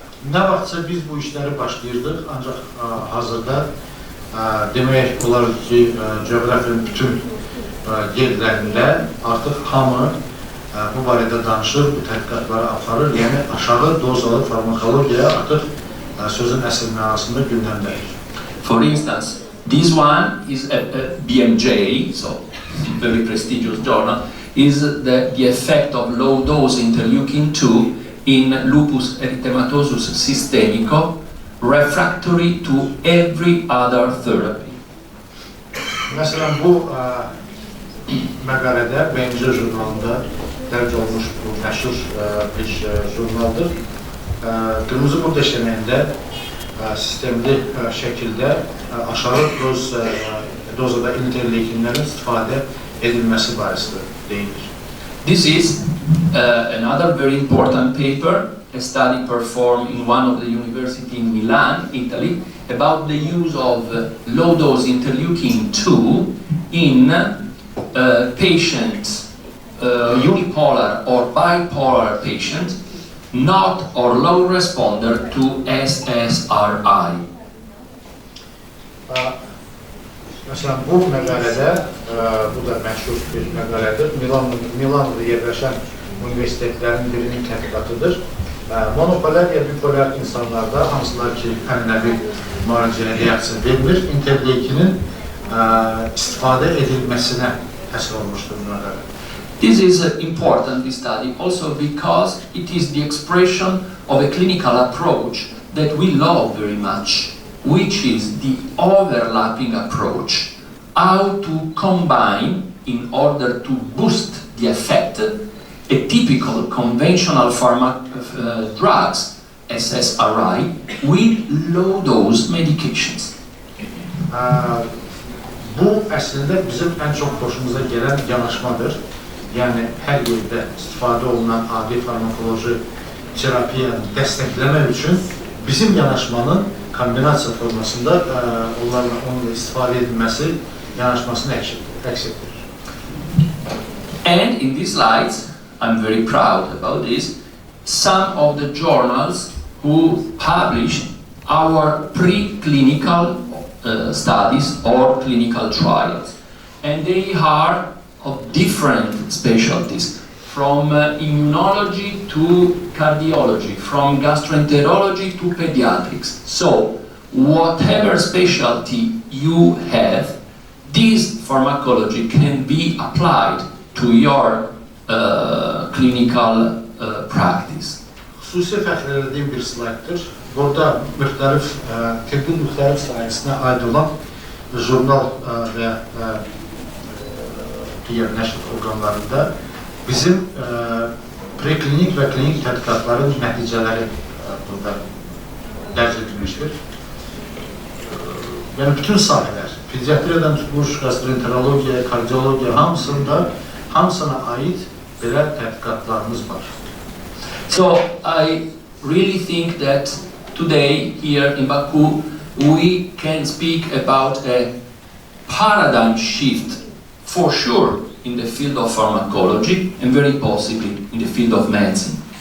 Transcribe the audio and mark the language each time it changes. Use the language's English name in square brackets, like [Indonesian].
[Azerbaijani] Nə vaxtsa biz bu işləri başlayırdıq, ancaq hazırda demək olar ki, coğrafiyanın bütün yerlərində artıq hamı bu barədə danışır, bu tədqiqatları aparır, yəni aşağı dozalı farmakologiya artıq sözün əsl mənasında gündəmdədir. [English] For instance, this one is a BMJ, so very prestigious journal, is the effect of low-dose interleukin-2 in lupus erythematosus systemico, refractory to every other therapy. [Azerbaijani] Məsələn, bu məqalədə BMJ jurnalında dərc olmuş bu məşhur bir jurnaldır. Qırmızı bu deşənəyində sistemli şəkildə aşağı dozada interleukinlərin istifadə edilməsi barəsində deyilir. [English] This is another very important paper, a study performed in one of the universities in Milan, Italy, about the use of low-dose interleukin-2 in patients, unipolar or bipolar patients, not or low responder to SSRI. [Azerbaijani] Məsələn, bu məqalədə, bu da məşhur bir məqalədir, Milan'da yerləşən universitetlərin birinin tədqiqatıdır. Monopolar ya bipolar insanlarda, hansılar ki, ənənəvi müalicəyə reaksiya verilir, interleukinin istifadə edilməsinə həsr olmuşdur məqalə. [English] This is important, this study, also because it is the expression of a clinical approach that we love very much, which is the overlapping approach, how to combine, in order to boost the effect, a typical conventional drugs, SSRI, with low-dose medications. [Azerbaijani] Bu əslində bizim ən çox xoşumuza gələn yanaşmadır. Yəni, hər yerdə istifadə olunan adi farmakoloji terapiyanı dəstəkləmək üçün bizim yanaşmanın kombinasiya formasında onunla istifadə edilməsi yanaşmasını əks etdirir. [English] And in these slides, I'm very proud about this, some of the journals who published our preclinical studies or clinical trials. And they are of different specialties, from immunology to cardiology, from gastroenterology to pediatrics. So, whatever specialty you have, this pharmacology can be applied to your clinical practice. [Azerbaijani] Xüsusi fəxr edildiyim bir slayddır. Burada tibbin müxtəlif sahəsinə aid olan jurnal və digər nəşr orqanlarında bizim preklinik və klinik tədqiqatların nəticələri burada dərc edilmişdir. Yəni bütün sahələr, pediatriyadan tutmuş, gastroenterologiya, kardiologiya hamısına aid belə tədqiqatlarımız var. [English] So I really think that today here in Baku we can speak about a paradigm shift for sure in the field of pharmacology and very possibly in the field of medicine.